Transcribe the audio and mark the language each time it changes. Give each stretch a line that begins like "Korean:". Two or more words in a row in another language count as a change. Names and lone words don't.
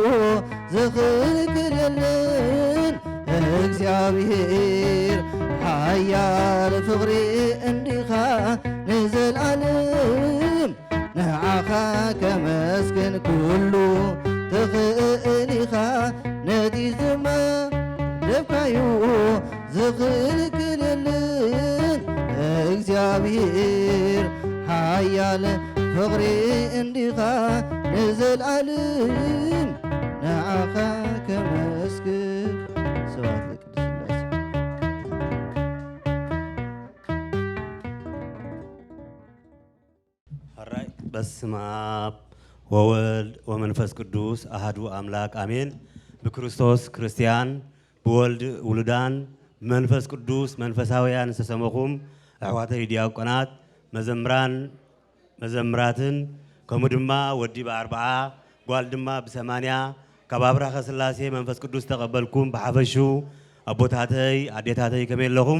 Tigrinya: ዝኽልክልልን እግዚአብሔር ሓያል ፍቕሪ እንዲኻ ንዘለዓለም ንዓኻ ከመስግን ኩሉ ትኽእል ኢኻ ነቲ ዝመደብካዮ ዝኽልክልልን እግዚአብሔር ሓያል ፍቕሪ እንዲኻ ንዘለዓለም ንዓኻ ከመስግን
Geez: ስብሐት ለቅዱስ ሥላሴ አራይ በስመ አብ ወወልድ ወመንፈስ ቅዱስ አሐዱ አምላክ አሜን።
Tigrinya: በክርስቶስ ክርስቲያን ብወልድ ውሉዳን መንፈስ ቅዱስ መንፈሳውያን ዝተሰመኹም ኣሕዋተይ ዲያቆናት መዘምራን መዘምራትን ከምኡ ድማ ወዲ ብ40 ጓል ድማ ብ80 ካብ ኣብራኸ ሥላሴ መንፈስ ቅዱስ ተቐበልኩም ብሓፈሹ ኣቦታተይ ኣዴታተይ ከመይ ኣለኹም?